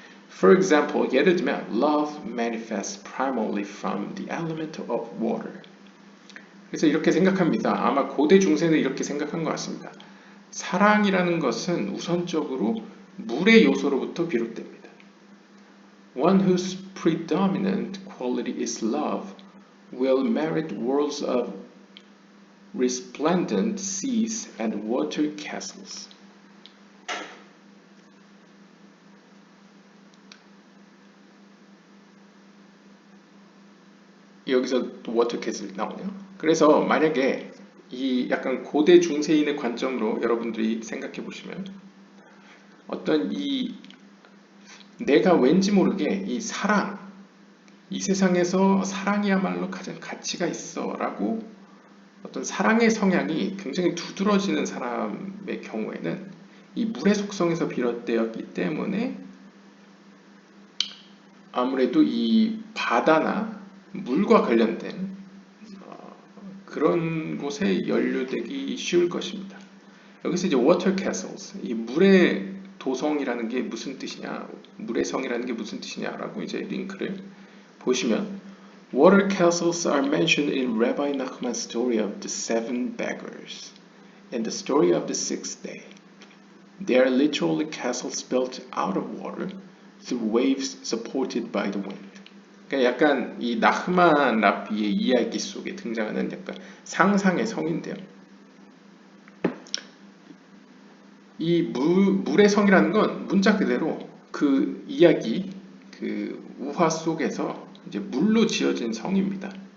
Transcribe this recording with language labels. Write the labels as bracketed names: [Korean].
[English] For example, [Korean] 예를 들면 [English] love manifests primarily from the element of water. [Korean] 그래서 이렇게 생각합니다. 아마 고대 중세는 이렇게 생각한 것 같습니다. 사랑이라는 것은 우선적으로 물의 요소로부터 비롯됩니다. [English] One whose predominant quality is love will merit worlds of resplendent seas and water castles. [Korean] 여기서 또 워터 캐슬 나오네요. 그래서 만약에 이 약간 고대 중세인의 관점으로 여러분들이 생각해 보시면, 어떤 이 내가 왠지 모르게 이 사랑, 이 세상에서 사랑이야말로 가장 가치가 있어 라고 어떤 사랑의 성향이 굉장히 두드러지는 사람의 경우에는 이 물의 속성에서 비롯되었기 때문에 아무래도 이 바다나 물과 관련된 그런 곳에 연루되기 쉬울 것입니다. 여기서 이제 [English] water castles, [Korean] 이 물의 도성이라는 게 무슨 뜻이냐, 물의 성이라는 게 무슨 뜻이냐라고 이제 링크를 보시면, [English] water castles are mentioned in Rabbi Nachman's story of the seven beggars and the story of the sixth day. They are literally castles built out of water through waves supported by the wind. [Korean] 그러니까 약간 이 나흐만 랍비의 이야기 속에 등장하는 약간 상상의 성인데요. 이 물의 성이라는 건 문자 그대로 그 이야기, 그 우화 속에서 이제 물로 지어진 성입니다.